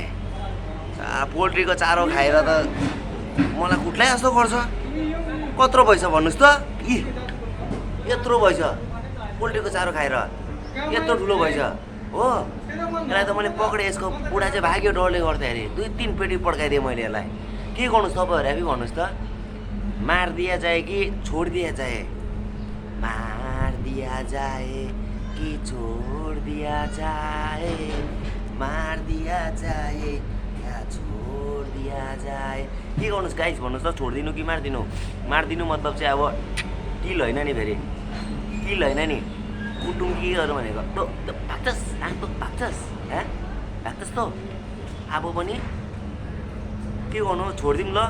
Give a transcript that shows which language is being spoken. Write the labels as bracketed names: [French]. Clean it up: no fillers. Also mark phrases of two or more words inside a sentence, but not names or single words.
[Nepali] पोल्ट्रीको चारो खाएर त मलाई कुट्लै जस्तो गर्छ। कत्रो भएछ भन्नुहोस् त? यत्रो भएछ पोल्ट्रीको चारो खाएर, यत्रो ठुलो भएछ हो। यसलाई त मैले पक्रेँ, यसको बुढा चाहिँ भाग्यो डरले गर्दाखेरि। 2-3 पेटी पड्काइदिएँ मैले यसलाई। के गर्नुहोस् तपाईँहरू आफै भन्नुहोस् त? [Hindi] मार दिया जाए कि छोड दिया जाए? मार दिया जाए कि छोड दिया जाए? मार दिया जाए या छोड दिया जाए? [Nepali] के गर्नुहोस् गाइस भन्नुहोस् त? छोडिदिनु कि मारिदिनु? मारिदिनु मतलब चाहिँ अब किल होइन नि, फेरि किल होइन नि, कुटुम के गर्नु भनेको त भाग्छस् भाग्छस् त। अब पनि के गर्नु, छोडिदिउँ ल।